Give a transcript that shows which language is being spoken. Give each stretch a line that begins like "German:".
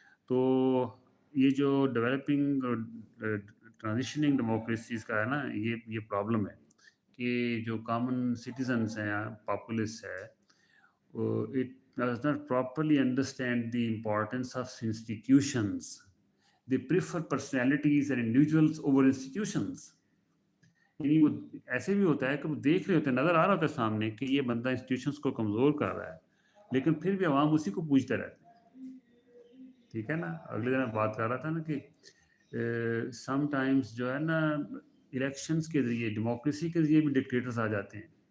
Urdu: تو یہ جو ڈیولپنگ اور ٹرانزیشننگ ڈیموکریسیز کا ہے نا, یہ پرابلم ہے کہ جو کامن سٹیزنس ہیں, پاپولس ہے,
English: it does not properly understand the importance of institutions. They prefer personalities and individuals over institutions.
Urdu: یعنی وہ ایسے بھی ہوتا ہے کہ وہ دیکھ رہے ہوتے ہیں, نظر آ رہا ہوتا ہے سامنے کہ یہ بندہ انسٹیٹیوشنس کو کمزور کر رہا ہے, لیکن پھر بھی عوام اسی کو پوچھتے رہتے ہیں, ٹھیک ہے نا. اگلے دن میں بات کر رہا تھا نا کہ سم ٹائمز جو ہے نا الیکشنز کے ذریعے, ڈیموکریسی کے ذریعے بھی ڈکٹیٹرز آ جاتے ہیں.